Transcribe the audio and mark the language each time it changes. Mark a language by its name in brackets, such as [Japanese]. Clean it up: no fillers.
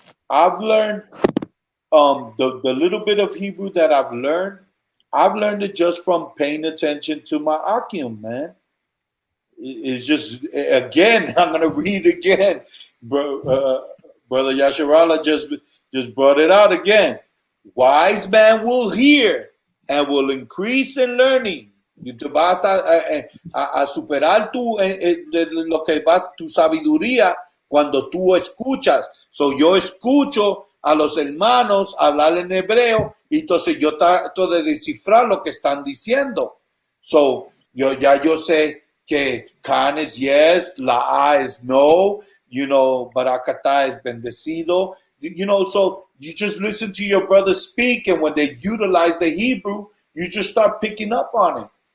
[English] I've learned the little bit of Hebrew that I've learned it just from paying attention to my Akim, man. It's just again, I'm gonna read again, bro. Brother Yasharala just brought it out again. Wise man will hear and will increase in learning. [Spanish] Y te vas a superar lo que vas tu sabiduría cuando tú escuchas. So yo escucho a los hermanos hablar en hebreo y entonces yo trato de descifrar lo que están diciendo. [English] So yo sé que Khan is yes, La A is no, Barakata is bendecido, so you just listen to your brothers speak, and when they utilize the Hebrew, you just start picking up on it.